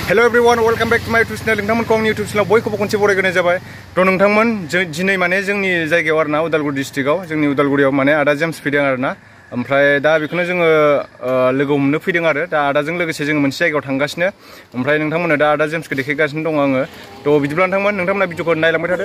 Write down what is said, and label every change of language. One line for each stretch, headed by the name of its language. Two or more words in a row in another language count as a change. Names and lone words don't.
English: Hello everyone, welcome back to my YouTube channel.
Bodo: नोंथांमोनखौ आंनि
English: YouTube channel
Bodo: बयखौबो खनसे बरायग्रोनाय जाबाय। थ' नोंथांमोन दिनै माने जोंनि जायगायाव आरोना उदालगुरि डिस्ट्रिक्टआव जोंनि उदालगुरियाव माने आदा जेम्स फैदों आरोना। ओमफ्राय दा बेखौनो जोङो लोगो हमनो फैदों आरो दा आदाजों लोगोसे जोङो मोनसे जायगायाव थांगासिनो। ओमफ्राय नोंथांमोना दा आदा जेम्सखौ देखायगासिनो दङ आङो। थ' बिदिब्ला नोंथांमोना भिडिअखौ नायलांबाय थादो।